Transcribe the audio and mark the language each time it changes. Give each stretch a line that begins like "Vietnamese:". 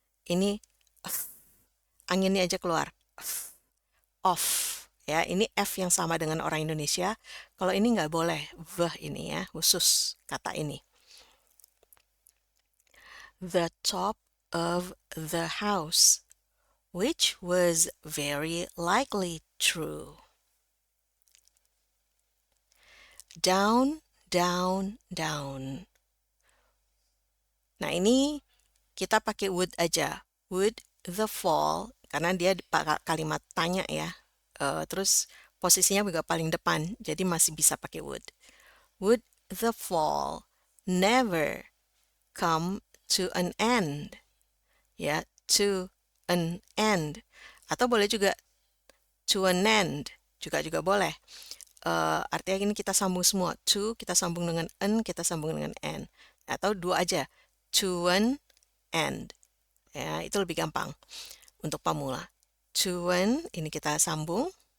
Indonesian: Ini anginnya aja keluar. Off. Ya, ini F yang sama dengan orang Indonesia. Kalau ini nggak boleh, v ini ya, khusus kata ini.
English: The top of the house, which was very likely true. Down, down, down.
Indonesian: Nah, ini kita pakai would aja.
English: Would the fall,
Indonesian: karena dia kalimat tanya ya. Terus posisinya juga paling depan, jadi masih bisa pakai would.
English: Would the fall never come to an end? Ya, to an end.
Indonesian: Atau boleh juga
English: to an end,
Indonesian: juga boleh. Artinya ini kita sambung semua. To kita sambung dengan an, kita sambung dengan end. Atau dua aja,
English: to an end.
Indonesian: Ya, itu lebih gampang untuk pemula. To an, ini kita sambung.